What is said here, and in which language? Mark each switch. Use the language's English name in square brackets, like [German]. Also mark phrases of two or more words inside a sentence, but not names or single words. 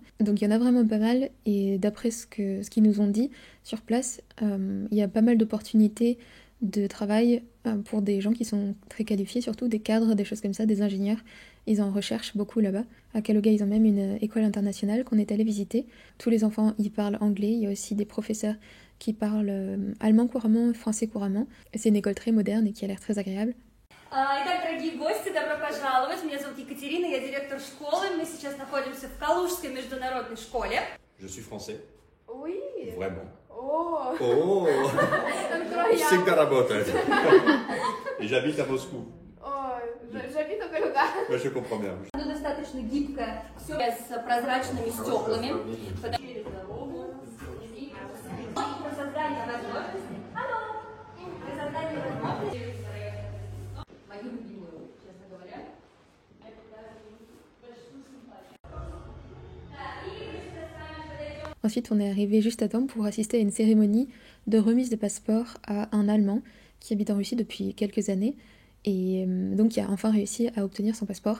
[French] Donc il y en a vraiment pas mal et d'après ce qu'ils nous ont dit sur place, il y a pas mal d'opportunités de travail pour des gens qui sont très qualifiés, surtout des cadres, des choses comme ça, des ingénieurs. Ils en recherchent beaucoup là-bas. À Kaluga, ils ont même une école internationale qu'on est allé visiter. Tous les enfants y parlent anglais. Il y a aussi des professeurs qui parlent allemand couramment, français couramment. C'est une école très moderne et qui a l'air très agréable. [Russian] Итак, дорогие гости, добро пожаловать. Меня зовут Екатерина, я директор школы. Мы сейчас находимся в Калужской международной школе. [French] Je suis français. Oui. Vraiment. Oh. Oh. [Russian] Всегда работает. [French] Et j'habite à Moscou. J'habite au Kaluga. Je comprends bien. [Russian] Оно достаточно гибкое, все с прозрачными стеклами. Через дорогу. Про создание возможностей. Алло. Про создание возможностей. Мою любимую, честно говоря. [French] Ensuite, on est arrivé juste à temps pour assister à une cérémonie de remise de passeport à un Allemand qui habite en Russie depuis quelques années et donc qui a enfin réussi à obtenir son passeport.